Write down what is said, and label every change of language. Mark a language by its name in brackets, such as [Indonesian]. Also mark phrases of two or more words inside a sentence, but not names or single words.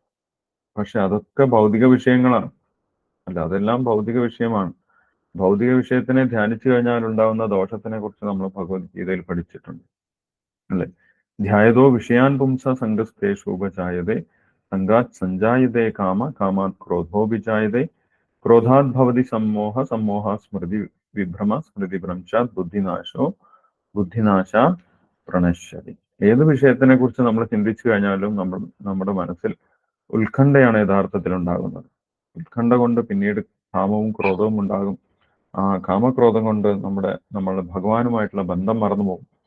[Malayalam] പക്ഷെ അതൊക്കെ ഭൗതിക വിഷയങ്ങളാണ്. അല്ല, അതെല്ലാം ഭൗതിക വിഷയമാണ്. ഭൗതിക വിഷയത്തിനെ ധ്യാനിച്ചു കഴിഞ്ഞാൽ ഉണ്ടാവുന്ന ദോഷത്തിനെ കുറിച്ച് നമ്മൾ ഭഗവത്ഗീതയിൽ പഠിച്ചിട്ടുണ്ട്, അല്ലെ? [Sanskrit] ധ്യായതോ വിഷയാൻ പുംസ സംഗസ്തേഷു ഉപജായതേ സംഗാത് സഞ്ജായതേ കാമ കാമാത് ക്രോധോഭിജായതേ ക്രോധാത് ഭവതി സമ്മോഹ സമ്മോഹ സ്മൃതി വിഭ്രമ സ്മൃതി ഭ്രംശാത് ബുദ്ധിനാശ പ്രണശ്യതി. [Malayalam] ഏത് വിഷയത്തിനെ കുറിച്ച് നമ്മൾ ചിന്തിച്ചു കഴിഞ്ഞാലും നമ്മുടെ മനസ്സിൽ ഉത്കണ്ഠയാണ് യഥാർത്ഥത്തിൽ ഉണ്ടാകുന്നത്. ഉത്കണ്ഠ കൊണ്ട് പിന്നീട് കാമവും ക്രോധവും ഉണ്ടാകും. ആ കാമക്രോധം കൊണ്ട് നമ്മൾ ഭഗവാനുമായിട്ടുള്ള ബന്ധം മറന്നുപോകും.